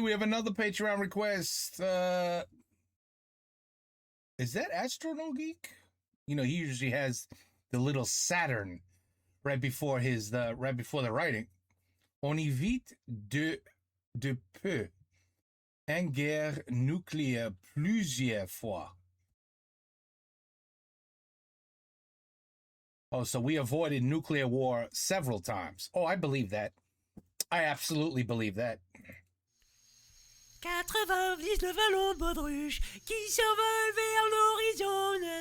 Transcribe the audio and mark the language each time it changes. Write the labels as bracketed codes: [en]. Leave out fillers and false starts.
[en] We have another Patreon request. Is that Astrono Geek? You know, he usually has the little Saturn right before right before the writing. [fr] On évite de peu une guerre nucléaire plusieurs fois. [en] Oh, so we avoided nuclear war several times. Oh, I believe that. I absolutely believe that. [fr] 99 ballons de baudruche qui s'envolent vers l'horizon.